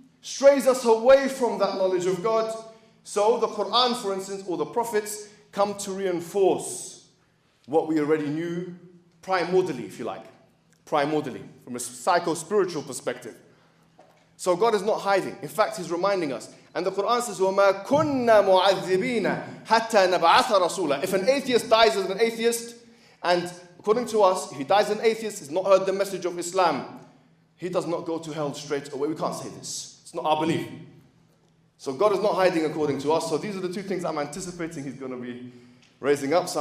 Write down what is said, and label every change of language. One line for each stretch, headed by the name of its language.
English: strays us away from that knowledge of God. So the Quran, for instance, or the prophets come to reinforce what we already knew primordially, if you like. Primordially, from a psycho-spiritual perspective. So God is not hiding. In fact, He's reminding us. And the Quran says,
Arabic: وَمَا كُنَّا مُعَذِّبِينَ حَتَّى نَبْعَثَ رَسُولًا.
English: If an atheist dies as an atheist, and according to us, if he dies an atheist, he's not heard the message of Islam, he does not go to hell straight away. We can't say this. It's not our belief. So God is not hiding according to us. So these are the two things I'm anticipating He's going to be raising up.